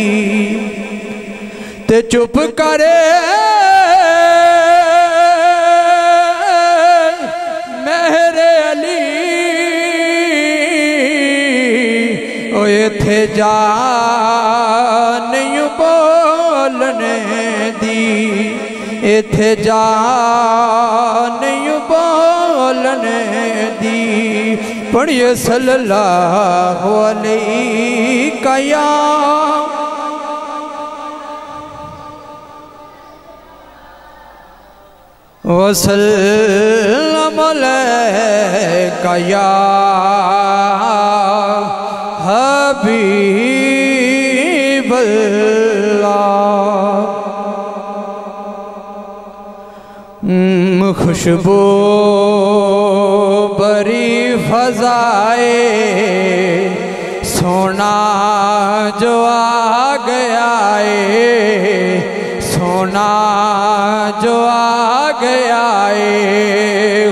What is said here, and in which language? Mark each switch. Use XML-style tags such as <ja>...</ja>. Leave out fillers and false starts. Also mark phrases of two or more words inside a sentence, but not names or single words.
<pa>تے چپ کرے میرے علی او اتھے جا نہیں بولنے دی، اتھے جا نہیں بولنے دی.</pa> <ar>پڑھیے صلى الله عليك يا وسلم عليك يا حبيب الله.</ar> <pa>خوشبو بری فضائے سونا جو آ گیا ہے، سونا جو آ گیا ہے.</pa>